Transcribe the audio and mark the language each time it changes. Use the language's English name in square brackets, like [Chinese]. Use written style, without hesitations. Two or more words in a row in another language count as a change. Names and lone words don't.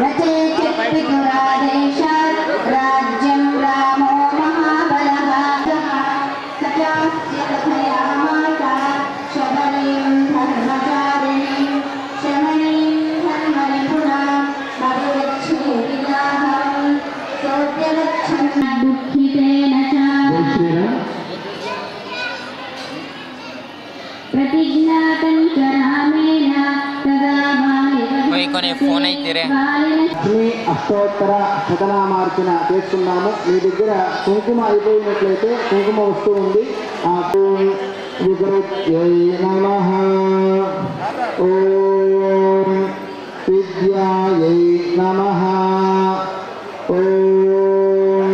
[Sanskrit] चेच्चित्पितुरादेशात् राज्यं रामो महाबलः स चास्य कथयामास शबरीं धर्मचारिणीं शमनीं धर्मनिपुणां परिगच्छेदिनाहं सोऽप्यगच्छन् दुःखितेन च प्रतिज्ञातं च रामेण तदा [Hindi] कोई फोन [Telugu] అయితే రే లక్ష్మీ అష్టోత్తర శతనామార్చన చేసుకున్నాము. మీ దగ్గర కుంకుమ అయిపోయినట్లయితే కుంకుమ వస్తూ ఉంది. [Sanskrit] विद्यायै नमः ॐ विद्यायै नमः ॐ